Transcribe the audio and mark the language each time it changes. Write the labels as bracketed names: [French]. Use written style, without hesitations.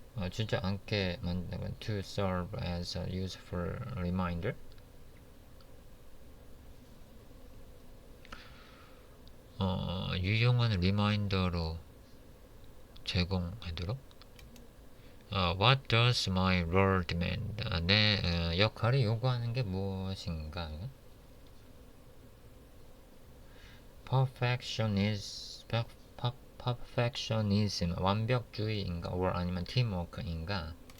[Korean] 주저앉게 만드는 [English] to serve as a useful reminder, [Korean] 유용한 리마인더로 제공하도록. [English] What does my role demand? [Korean] 내 역할이 요구하는 게 무엇인가? perfectionism, 완벽주의인가? or 아니면 teamwork인가?